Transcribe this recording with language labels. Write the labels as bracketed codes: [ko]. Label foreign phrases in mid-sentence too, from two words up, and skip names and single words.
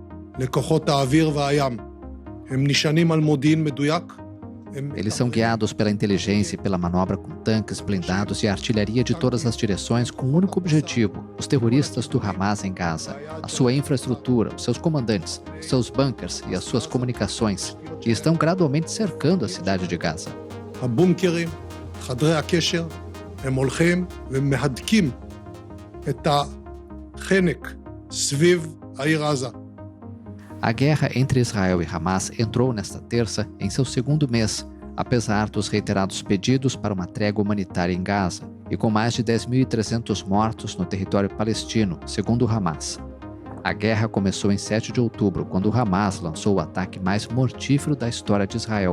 [pt] Eles são guiados pela inteligência e pela manobra com tanques, blindados e artilharia de todas as direções com um único objetivo: os terroristas do Hamas em Gaza, a sua infraestrutura, os seus comandantes, os seus bunkers e as suas comunicações, que estão gradualmente cercando a cidade de Gaza. [he] חדרי הקשר, הם הולכים ומהדקים את החנק סביב העיר עזה. [pt] A guerra entre Israel e Hamas entrou nesta terça em seu segundo mês, apesar dos reiterados pedidos para uma trégua humanitária em Gaza, e com mais de 10.300 mortos no território palestino, segundo o Hamas. A guerra começou em 7 de outubro, quando o Hamas lançou o ataque mais mortífero da história de Israel.